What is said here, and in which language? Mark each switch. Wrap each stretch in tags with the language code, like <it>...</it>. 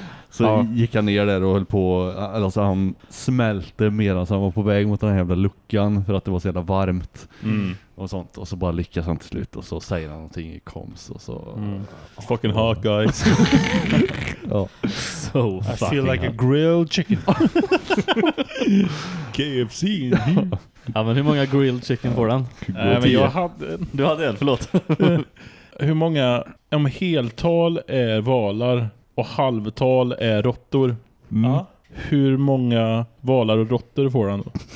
<sv>Så gick han ner där och höll på, alltså han smälte medan han var på väg mot den här jävla luckan för att det var så jävla varmt. Och sånt, och så bara lyckas han till slut, och så säger han någonting i koms och så</sv> <en>Fucking hot guys. So I feel like a grilled chicken. KFC.</en> <sv>Ja, men hur många grilled chicken får han? Du hade en, förlåt. Hur många, om heltal är valar och halvtal är råttor. Hur många valar och råttor får han då?</sv>